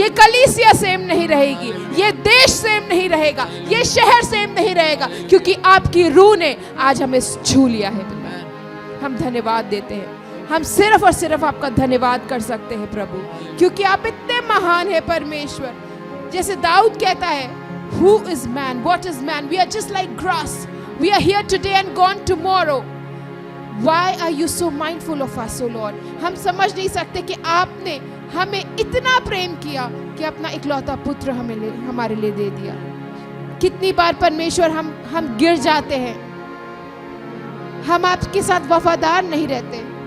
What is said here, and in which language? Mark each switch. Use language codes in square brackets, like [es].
[hi] ये कलीसिया सेम नहीं रहेगी, ये देश सेम नहीं रहेगा, ये शहर सेम नहीं रहेगा, क्योंकि आपकी रूह ने आज हमें छू लिया है। हम धन्यवाद देते हैं। हम सिर्फ और सिर्फ आपका धन्यवाद कर सकते हैं प्रभु, क्योंकि आप इतने महान हैं परमेश्वर। जैसे दाऊद कहता है, [en] Who is man? What is man? We are just like grass. We are here today and gone tomorrow. Why are you so mindful of us, O Lord? [hi] हम समझ नहीं सकते कि आपने हमें इतना प्रेम किया कि अपना इकलौता पुत्र हमारे लिए दे दिया। कितनी बार परमेश्वर हम गिर जाते हैं, हम आपके साथ वफादार नहीं रहते।